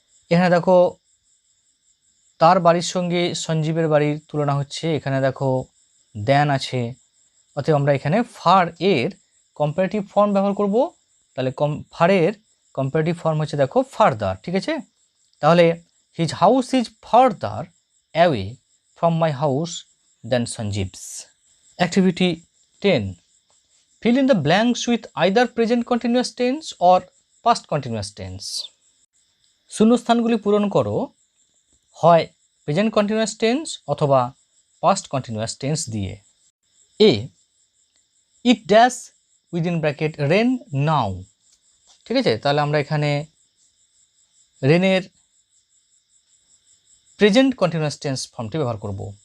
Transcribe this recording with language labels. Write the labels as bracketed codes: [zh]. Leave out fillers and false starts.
[bn] এখানে দেখো তার বাড়ির সঙ্গে সঞ্জীবের বাড়ির তুলনা হচ্ছে, এখানে দেখো দ্যান আছে, অতএব আমরা এখানে ফার এর কম্পারেটিভ ফর্ম ব্যবহার করব। তাহলে ফারের কম্পারেটিভ ফর্ম হচ্ছে দেখো ফারদার। ঠিক আছে। তাহলে [en] His house is further away from my house than Sanjeev's. Activity 10. Fill in the blanks with either present continuous tense or past continuous tense. [bn] শূন্যস্থানগুলি পূরণ করো হয় প্রেজেন্ট কন্টিনিউয়াস টেন্স অথবা পাস্ট কন্টিনিউয়াস টেন্স দিয়ে। [en] A, it dash within bracket rain now. [bn] ঠিক আছে, তাহলে আমরা এখানে রেনের প্রেজেন্ট কন্টিনিউয়াস টেন্স ফর্মটি ব্যবহার করব।